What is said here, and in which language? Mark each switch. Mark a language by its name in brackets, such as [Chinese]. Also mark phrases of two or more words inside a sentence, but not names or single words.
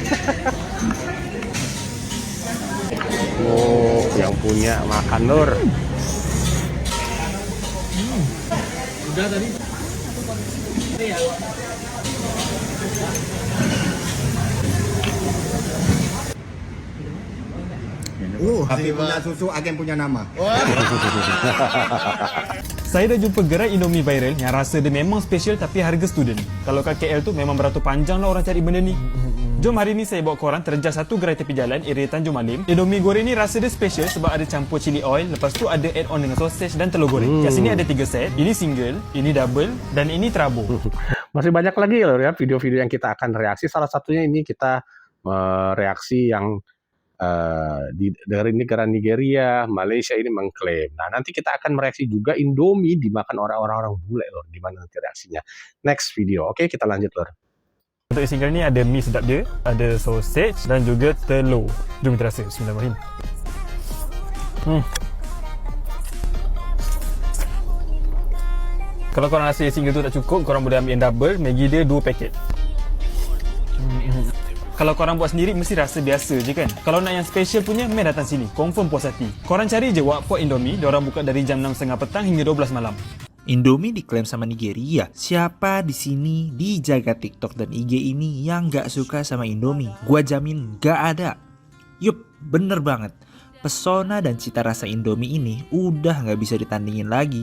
[Indonesian] Oh, yang punya makan lur. Udah tadi. Tapi punya susu, Agam punya nama. [Malay] Saya dah jumpa gerai Indomie viral yang rasa dia memang special tapi harga student. Kalau kat KL tu memang beratus panjang lah orang cari benda ni. Jom hari ni saya bawa korang terjah satu gerai tepi jalan area Tanjung Malim. Indomie goreng ni rasa dia special sebab ada campur [English] chili oil, [Malay] lepas tu ada [English] add on [Malay] dengan sausage dan telur goreng. Kat sini ada 3 set. Ini single, ini double dan ini trouble. [Indonesian] Masih banyak lagi loh ya video-video yang kita akan reaksi. Salah satunya ini kita reaksi yang dari negara Nigeria, Malaysia ini mengklaim. Nah, nanti kita akan mereaksi juga Indomie dimakan orang-orang bule lor. Gimana nanti reaksinya? [English] Next video. [Indonesian] Oke, kita lanjut lor. [Malay] Untuk single ni ada mie sedap dia, ada sausage dan juga telur. Jom kita rasa. Bismillahirrahmanirrahim. Kalau korang rasa single tu tak cukup, korang boleh ambil yang double. Maggi dia 2 paket. Kalau korang buat sendiri mesti rasa biasa je kan. Kalau nak yang special punya, main datang sini. Confirm puas hati. Korang cari je Wak Pot Indomie. Diorang buka dari jam 6.30 petang hingga 12 malam. [Indonesian] Indomie diklaim sama Nigeria. Siapa di sini di jagat TikTok dan IG ini yang gak suka sama Indomie? Gua jamin gak ada. Yup, bener banget. Pesona dan cita rasa Indomie ini udah gak bisa ditandingin lagi.